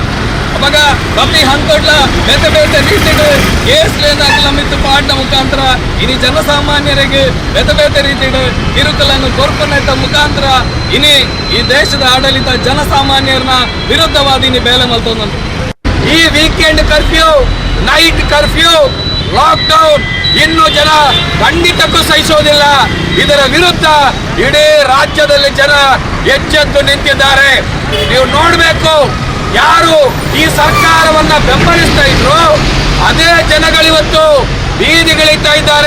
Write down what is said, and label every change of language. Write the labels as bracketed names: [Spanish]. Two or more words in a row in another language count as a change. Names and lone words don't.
[Tulu] ಅವಾಗ ಪ್ರತಿ ಹಂತೋಡ್ಲ ಬೇತೆ ಬೇತೆ ರೀತಿಡು ಕೇಸ್ಲೇನ ಅಕಲಮಿತ್ತು ಪಾಡ್ನ ಮುಖಾಂತರ ಇನಿ ಜನಸಾಮಾನ್ಯರಿಗೆ ಬೇತೆ ಬೇತೆ ರೀತಿಡು ಕಿರುಕುಳನ್ನು ಕೊರ್ಪನೆತ್ತ ಮುಖಾಂತರ ಇನಿ ಈ ದೇಶದ ಆಡಳಿತ ಜನಸಾಮಾನ್ಯರನ್ನ ವಿರುದ್ಧವಾದ ಇನಿ ಬೇಲೆ ಮಲ್ತೊಂದು। [Kannada] ಈ [English] weekend curfew, night curfew, lockdown [Kannada] ಇನ್ನು ಜನ ಖಂಡಿತಕ್ಕೂ ಸಹಿಸೋದಿಲ್ಲ। ಇದರ ವಿರುದ್ಧ ಇಡೀ ರಾಜ್ಯದಲ್ಲಿ ಜನ ಎಚ್ಚೆತ್ತು ನಿಂತಿದ್ದಾರೆ। ನೀವು ನೋಡಬೇಕು, ಯಾರು ಈ ಸರ್ಕಾರವನ್ನ ಬೆಂಬಲಿಸ್ತಾ ಇದ್ರು ಅದೇ ಜನಗಳಿವತ್ತು ಬೀದಿಗಿಳಿತಾ ಇದ್ದಾರೆ।